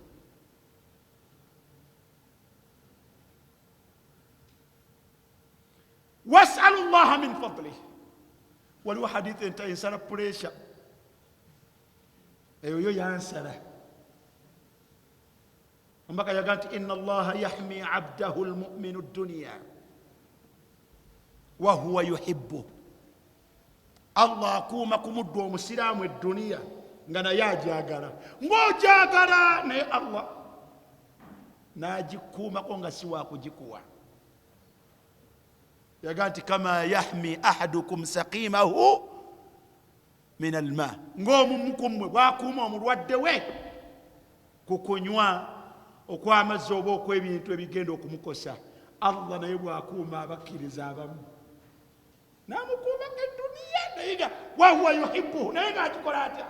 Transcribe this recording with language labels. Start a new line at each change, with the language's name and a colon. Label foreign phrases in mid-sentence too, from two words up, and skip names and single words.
Arabic: واسألوا الله من فضله.
Ganda: Waliwo hadithi enta ensala puresha, eyo yo yansala. Ombaka yaga nti
Arabic: إن الله يحمي عبده المؤمن دنيا وهو يحب.
Ganda: Allah akuuma ku muddu omusiraamu edduniya nga naye agyagala, ng'ogyagala naye Allah n'agikuumako nga si wakugikuwa. Yaga nti
Arabic: كما يحمي أحدكم سقيمه من الماء,
Ganda: ng'omumu ku mmwe bw'akuuma omulwadde we ku kunywa okw'amazzi oba okw'ebintu ebigenda okumukosa, Allah naye bw'akuuma abakkiriza abamu n'amukuuma ng'edduniya naye nga
Arabic: وهو يحبه,
Ganda: naye ng'akikola atya?